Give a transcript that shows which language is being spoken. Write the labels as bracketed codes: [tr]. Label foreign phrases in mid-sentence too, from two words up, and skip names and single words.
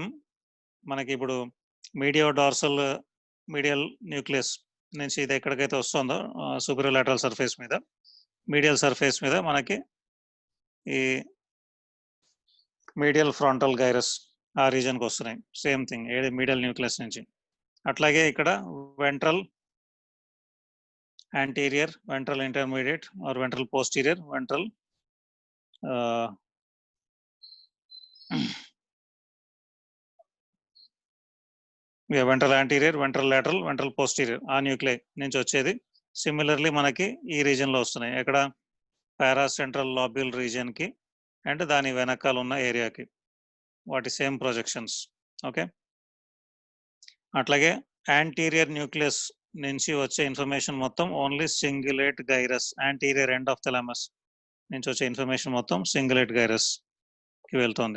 [te] మనకి ఇప్పుడు [en] medial nucleus [te] నుంచి ఇది ఎక్కడికైతే వస్తుందో [en] superior lateral surface [te] మీద, [en] medial surface [te] మీద మనకి ఈ [en] medial frontal gyrus [te] ఆ రీజన్కి వస్తున్నాయి. [en] same thing ఏది medial nucleus [te] నుంచి. అట్లాగే ఇక్కడ [en] వెంట్రల్ anterior, ventral intermediate or ventral posterior, ventral ventral anterior, ventral lateral, ventral posterior ఆ న్యూక్లియై [te] నుంచి వచ్చేది. సిమిలర్లీ మనకి ఈ రీజన్ లో వస్తున్నాయి. ఎక్కడ [en] paracentral lobule region [te] కి అండ్ దాని వెనకాల ఉన్న ఏరియాకి వాటి [en] same projections. [te] ఓకే, అట్లాగే [en] anterior nucleus [te] నుంచి వచ్చే ఇన్ఫర్మేషన్ మొత్తం [en] only cingulate gyrus, anterior end of thalamus [te] నుంచి వచ్చే ఇన్ఫర్మేషన్ మొత్తం [en] cingulate gyrus [te] కి వెళ్తుంది.